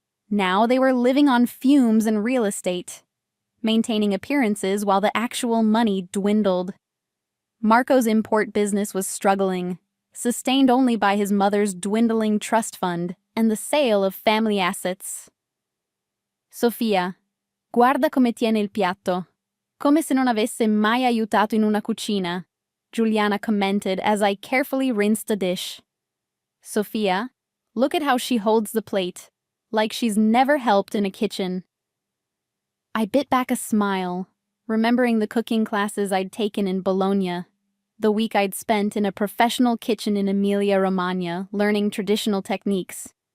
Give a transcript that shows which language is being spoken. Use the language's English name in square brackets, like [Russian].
[English] Now they were living on fumes and real estate, maintaining appearances while the actual money dwindled. Marco's import business was struggling, sustained only by his mother's dwindling trust fund and the sale of family assets. [Italian] "Sofia, guarda come tiene il piatto, come se non avesse mai aiutato in una cucina," [English] Juliana commented as I carefully rinsed a dish. "Sofia, look at how she holds the plate, like she's never helped in a kitchen." I bit back a smile, remembering the cooking classes I'd taken in Bologna, the week I'd spent in a professional kitchen in Emilia-Romagna learning traditional techniques.